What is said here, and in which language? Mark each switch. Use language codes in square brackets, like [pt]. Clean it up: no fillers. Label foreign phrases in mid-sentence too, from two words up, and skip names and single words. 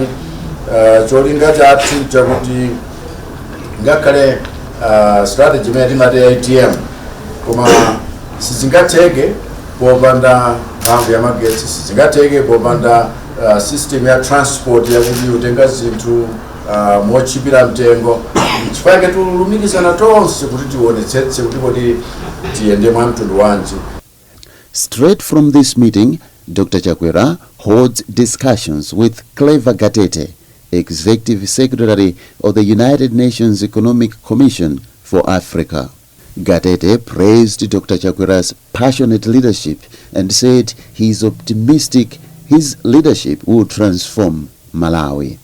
[ny] Cholinga chathu chakuti ngakhale strategy imene timati ATM koma sizingatheke popanda mphamvu ya magetsi, sizingatheke popanda system ya transport yakuti utenga zinthu mochipira mtengo. Chifukwa tulumikizana tonse kuti tionetsetse kuti kodi tiyende mwa mtundu wanji. [en] Straight from this meeting, Dr. Chakwera holds discussions with Clever Gatete, Executive Secretary of the United Nations Economic Commission for Africa. Gatete praised Dr. Chakwera's passionate leadership and said he is optimistic his leadership will transform Malawi.